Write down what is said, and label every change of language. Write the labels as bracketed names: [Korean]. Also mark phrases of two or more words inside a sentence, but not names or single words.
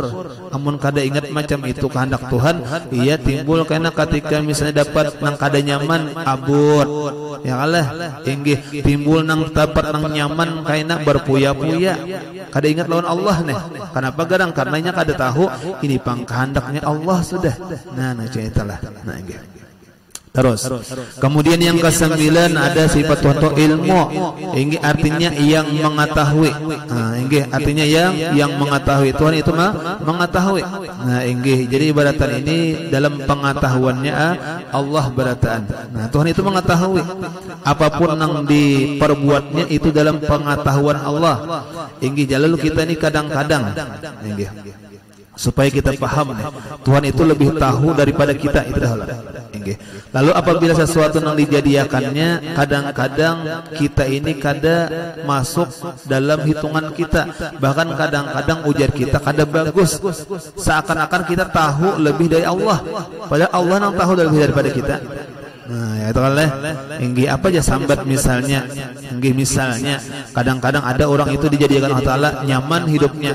[Banjar] Amun kada ingat macam itu kehendak Tuhan, ia timbul karena ketika misalnya dapat nang kada nyaman abut ya oleh inggih timbul nang dapat nang nyaman kaina berpuya-puya. Kada ingat lawan Allah nih. Kenapa garang? Karenanya kada tahu ini pang kehendaknya Allah sudah. Nah ceritalah. Nah inggih. [Indonesian] Terus kemudian yang ke-9 ada sifat Tuhan itu ilmu. Ini artinya yang mengetahui. Nah, ini artinya yang mengetahui. Tuhan itu mengetahui. [Banjar] Nah, ini jadi ibaratan ini dalam pengetahuannya Allah barataan. [Indonesian] Nah, Tuhan itu mengetahui apapun yang diperbuatnya itu dalam pengetahuan Allah. Ini jalur kita ini kadang-kadang ini supaya kita paham nih, Tuhan itu lebih tahu daripada kita itu dah. Lalu apabila sesuatu yang dijadiakannya, [Banjar] kadang-kadang kita ini kada masuk dalam hitungan kita, bahkan kadang-kadang ujar kita kada bagus, seakan-akan kita tahu lebih dari Allah, padahal Allah yang tahu lebih daripada kita. Nah, ya itu kan inggi apa aja sambat misalnya, inggi misalnya kadang-kadang ada orang itu dijadikan Allah Ta'ala nyaman hidupnya.